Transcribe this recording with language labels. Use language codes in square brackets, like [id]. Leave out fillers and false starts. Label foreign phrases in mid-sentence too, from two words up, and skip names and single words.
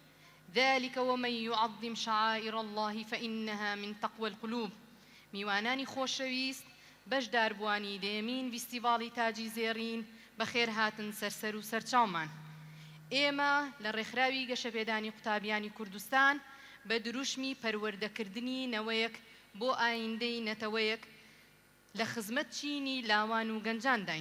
[ar] ذلك ومن يعظم شعائر الله فإنها من تقوى القلوب. [ckb] میوانانی خۆشەویست بەشداربووانی دێمین فیستیڤاڵی تاجی زێڕین بەخێر هاتن سەرسەر و سەرچاومان. ئێمە لە ڕێکخراوی گەشەپێدانی قوتابیانی کوردستان بە دروشمی پەروەردەکردنی نەوەیەک بۆ ئایندەی نەتەوەیەک لە خزمەت چینی لاوان و گەنجان داین.